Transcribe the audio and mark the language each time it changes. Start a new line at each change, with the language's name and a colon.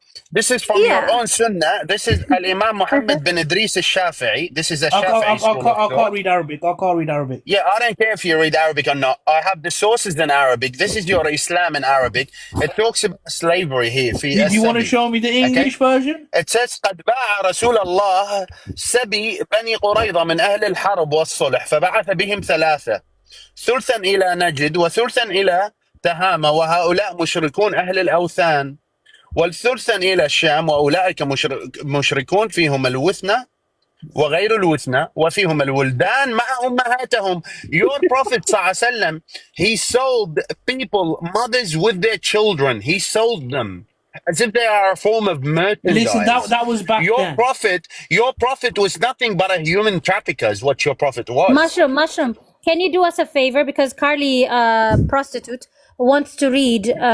English: This is from your own sunnah. This is Al-Imam Muhammad bin Idris al-Shafi'i. This is a Shafi'i school of I thought. can't read Arabic. I can't read Arabic. Yeah, I don't care if you read Arabic or not. I have the sources in Arabic. This is your Islam in Arabic. It talks about slavery here. Do you want to show me the English version? It says
Arabic: قد باع رسول الله سبي بني قريظة من أهل الحرب والصلح فبعث بهم ثلاثة ثلثا إلى نجد وثلثا إلى تهامة وهؤلاء مشركون أهل الأوثان والثلثا إلى الشام وأولئك مشركون فيهم الوثنة وغير الوثنة وفيهم الولدان مع أمهاتهم.
English: Your Prophet ﷺ, he sold people, mothers with their children. He sold them as if they are a form of merchandise. Listen, that was back then. Your prophet was nothing but a human trafficker, is what your prophet was. Mushroom. Can you do us a favor, because Carly, prostitute, wants to read.